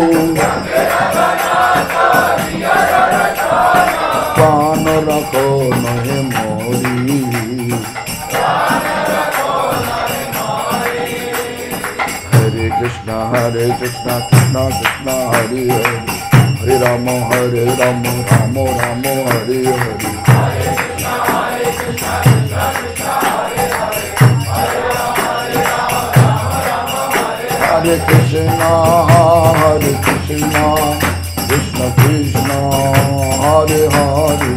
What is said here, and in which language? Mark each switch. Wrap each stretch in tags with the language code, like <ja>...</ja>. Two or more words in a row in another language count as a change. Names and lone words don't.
<bn>প্রাণ রাখ নহে মরি।</bn> <sa>হরে কৃষ্ণ কৃষ্ণ কৃষ্ণ হরে হরে। হরে রাম রাম রাম হরে হরে। Hare Krishna Krishna Krishna Hare Hare.</sa>